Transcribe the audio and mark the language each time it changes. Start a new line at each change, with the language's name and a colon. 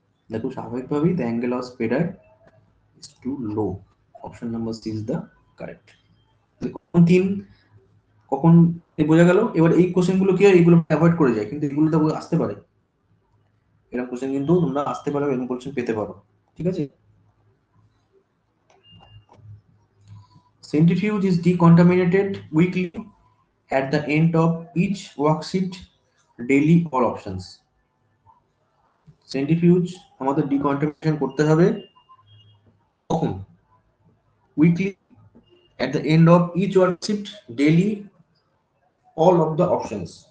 Bangla: দেখো স্বাভাবিকভাবেই
English: The angle of spreader is too low, option number C is the correct.
Bangla: কখন thin, কখন বোঝা গেল। এবার এই কোশ্চেন গুলো কি হয়, এইগুলো অ্যাভয়েড করে যায়, কিন্তু এগুলো তো আসতে পারে, এরকম কোশ্চেন কিন্তু তোমরা আসতে পারো, এরকম কোশ্চেন পেতে পারো, ঠিক আছে?
English: Centrifuge is decontaminated weekly at the end of each work shift, daily all options.
Bangla: Centrifuge আমাদের decontamination করতে হবে কখন?
English: Weekly at the end of each work shift, daily all of the options.